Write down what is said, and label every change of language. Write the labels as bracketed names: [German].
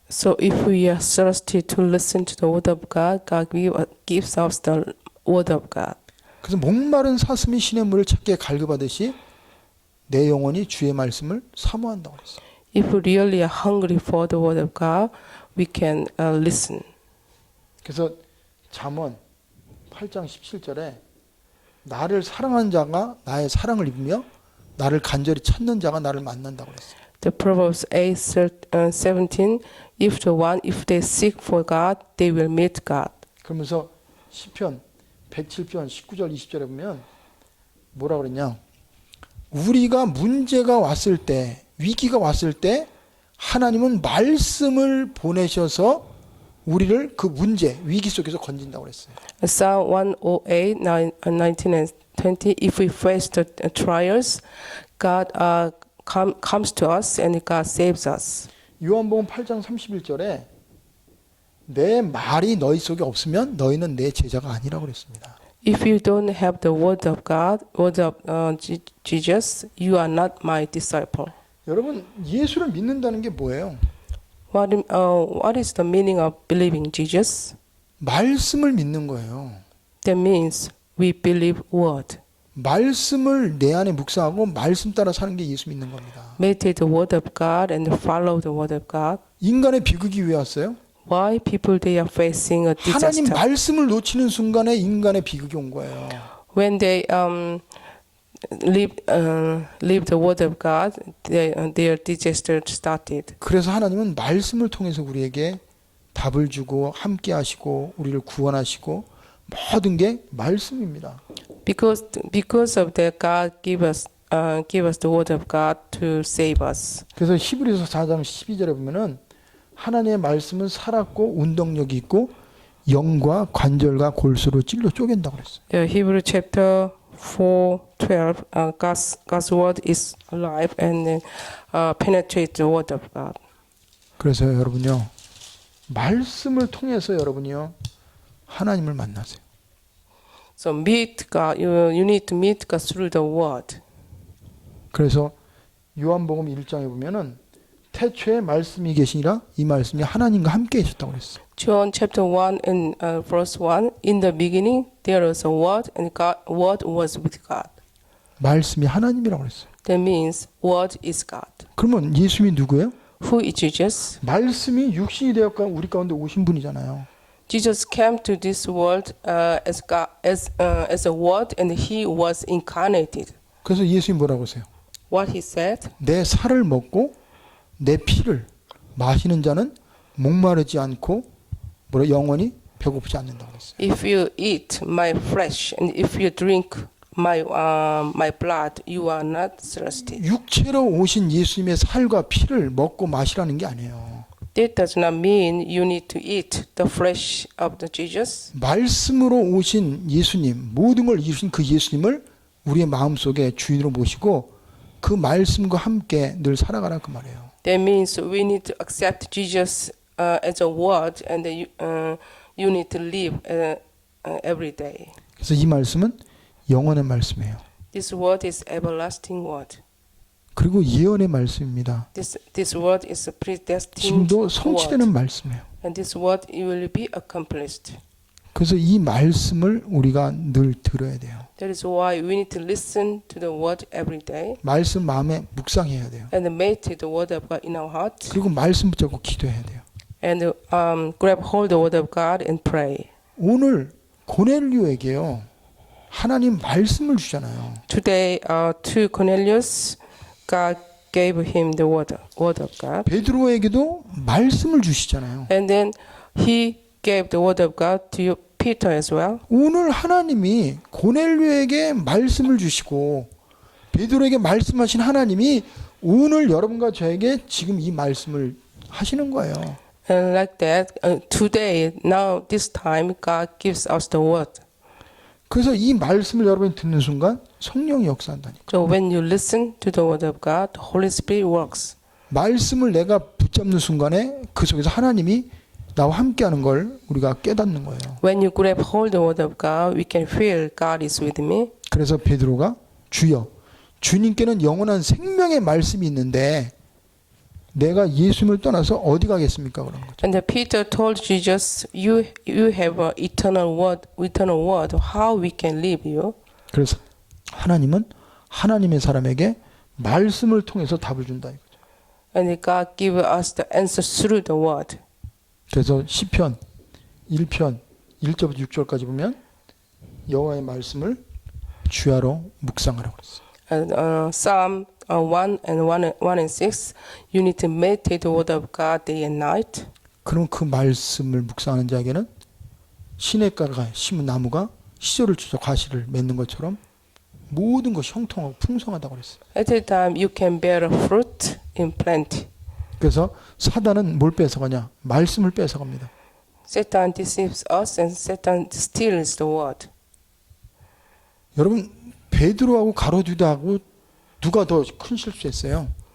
[English] So if we are thirsty to listen to the word of God, God gives us the word of God. [Korean] 그래서 목마른 사슴이 신의 물을 찾기에 갈급하듯이 내 영혼이 주의 말씀을 사모한다고 그랬어요. [English] If we really are hungry for the word of God, we can listen. [Korean] 그래서 잠언 8장 17절에 나를 사랑하는 자가 나의 사랑을 입으며 나를 간절히 찾는 자가 나를 만난다고 그랬어요. [English] The Proverbs 8:17. If they seek for God, they will meet God. [Korean] 그러면서 시편 107편 19절 20절에 보면 뭐라 그랬냐? 우리가 문제가 왔을 때, 위기가 왔을 때 하나님은 말씀을 보내셔서 우리를 그 문제, 위기 속에서 건진다고 그랬어요. [English] Psalm 108, 19 and 20. If we face the trials, God comes to us and God saves us. [Korean] 요한복음 8장 31절에 내 말이 너희 속에 없으면 너희는 내 제자가 아니라고 그랬습니다. [English] If you don't have the word of God, word of Jesus, you are not my disciple. [Korean] 여러분, 예수를 믿는다는 게 뭐예요? [English] What is the meaning of believing Jesus? [Korean] 말씀을 믿는 거예요. [English] That means we believe word. [Korean] 말씀을 내 안에 묵상하고 말씀 따라 사는 게 예수 믿는 겁니다. [English] Meditate the word of God and follow the word of God. [Korean] 인간의 비극이 왜 왔어요? [English] Why people they are facing a [Korean] 하나님 [English] disaster? [Korean] 말씀을 놓치는 순간에 인간의 비극이 온 거예요. [English] When they leave the word of God, their disaster started. [Korean] 그래서 하나님은 말씀을 통해서 우리에게 답을 주고 함께 하시고 우리를 구원하시고 모든 게 말씀입니다. [English] Because of that, God give us the word of God to save us. [Korean] 그래서 히브리서 4장 12절에 보면은 하나님의 말씀은 살았고 운동력이 있고 영과 관절과 골수로 찔러 쪼갠다고 그랬어요. [English] The Hebrew chapter 4:12, God's word is alive and penetrates the word of God. [Korean] 그래서 여러분요, 말씀을 통해서 여러분이요 하나님을 만나세요. [English] So meet God. You need to meet God through the word. [Korean] 그래서 요한복음 1장에 보면은 태초에 말씀이 계시니라 이 말씀이 하나님과 함께 계셨다고 그랬어요. [English] John chapter 1 and verse 1. In the beginning there was a word, and word was with God. [Korean] 말씀이 하나님이라고 그랬어요. [English] That means word is God. [Korean] 그러면 예수님이 누구예요? [English] Who is Jesus? [Korean] 말씀이 육신이 되어 우리 가운데 오신 분이잖아요. [English] Jesus came to this world as God, as a word, and he was incarnated. [Korean] 그래서 예수님 뭐라고 하세요? [English] What he said? [Korean] 내 살을 먹고 내 피를 마시는 자는 목마르지 않고 뭐라 영원히 배고프지 않는다고 그랬어요. [English] If you eat my flesh and if you drink my blood, you are not thirsty. [Korean] 육체로 오신 예수님의 살과 피를 먹고 마시라는 게 아니에요. [English] That does not mean you need to eat the flesh of the Jesus. [Korean] 말씀으로 오신 예수님, 모든 걸 이루신 그 예수님을 우리의 마음속에 주인으로 모시고 그 말씀과 함께 늘 살아가라 그 말이에요. [English] That means we need to accept Jesus as a word, and you need to live every day. [Korean] 그래서 이 말씀은 영원의 말씀이에요. [English] This word is everlasting word. [Korean] 그리고 예언의 말씀입니다. [English] This word is a predestined [Korean] 지금도 성취되는 [English] word, [Korean] 말씀이에요. [English] and this word it will be accomplished. [Korean] 그래서 이 말씀을 우리가 늘 들어야 돼요. [English] That is why we need to listen to the word every day [Korean] 말씀 마음에 묵상해야 돼요. [English] and meditate the word of God in our heart, [Korean] 그리고 말씀 붙잡고 기도해야 돼요. [English] and grab hold the word of God and pray. [Korean] 오늘 고넬료에게요. 하나님 말씀을 주잖아요. [English] Today, to Cornelius, God gave him the word of God, [Korean] 베드로에게도 말씀을 주시잖아요. [English] and then He gave the word of God to Peter as well. [Korean] 오늘 하나님이 고넬료에게 말씀을 주시고 베드로에게 말씀하신 하나님이 오늘 여러분과 저에게 지금 이 말씀을 하시는 거예요. [English] And like that, today, now, this time, God gives us the word. [Korean] 그래서 이 말씀을 여러분이 듣는 순간 성령이 역사한다니까. [English] So when you listen to the word of God, the Holy Spirit works. [Korean] 말씀을 내가 붙잡는 순간에 그 속에서 하나님이 나와 함께하는 걸 우리가 깨닫는 거예요. [English] When you grab hold the word of God, we can feel God is with me. [Korean] 그래서 베드로가 주여, 주님께는 영원한 생명의 말씀이 있는데 내가 예수님을 떠나서 어디 가겠습니까? 그런 거죠. [English] And Peter told Jesus, "You have an eternal word. How we can live you?" [Korean] 그래서 하나님은 하나님의 사람에게 말씀을 통해서 답을 준다 이거죠. [English] And God give us the answer through the word. [Korean] 그래서 시편 1편 1절부터 6절까지 보면 여호와의 말씀을 주야로 묵상하라고 그랬어요. [English] And Psalm 1 and 6, you need to meditate the word of God day and night. [Korean] 그럼 그 말씀을 묵상하는 자에게는 시냇가가 심은 나무가 시절을 주서 과실을 맺는 것처럼 모든 것이 형통하고 풍성하다고 그랬어요. [English] At that time, you can bear fruit in plenty. [Korean] 그래서 사단은 뭘 뺏어가냐? 말씀을 뺏어갑니다. [English] Satan deceives us, and Satan steals the word. [Korean] 여러분 베드로하고 가룟유다하고 누가 더 큰 실수했어요?